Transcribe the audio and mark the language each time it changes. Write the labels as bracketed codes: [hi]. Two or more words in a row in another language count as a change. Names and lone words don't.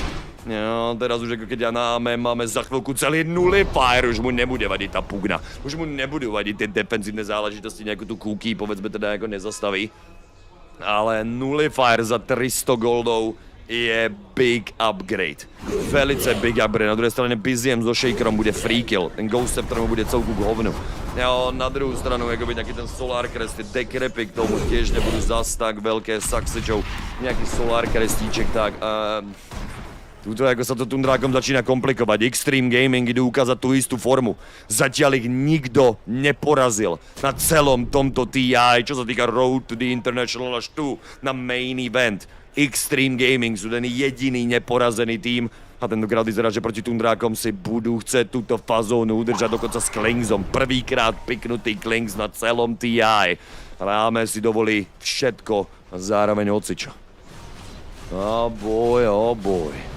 [sk] No, teraz už ako keď máme za chvíľku celý nullifier, už mu nebude vadiť tá pugna. Už mu nebudú vadiť tie defenzívne záležitosti, nejakú tú kúky, povedzme teda ako nezastaví. Ale nullifier za 300 goldov je [en] big upgrade. [sk] Velice [en] big upgrade. [sk] Na druhej strane Biziem so Shakerom bude [en] free kill. [sk] Ten Ghost Scepter mu bude celku k hovnu. Na druhú stranu, ako by nejaký ten Solar Crest, tie Decrepy k tomu tiež nebudú zas tak veľké saksičov. Nejaký Solar Crestíček, tak. Tuto ako sa to Tundrákom začína komplikovať. Extreme Gaming idú ukázať tú istú formu. Zatiaľ ich nikto neporazil na celom tomto TI, čo sa týka Road to the International až tu na [en] main event. [sk] Extreme Gaming sú ten jediný neporazený tím a tentokrát vyzerá, že proti Tundrákom si budú chcieť túto fazónu udržať dokonca s Klingsom. Prvýkrát piknutý Klings na celom TI. Ráme si dovolí všetko a zároveň hocičo. [en] Oh boy.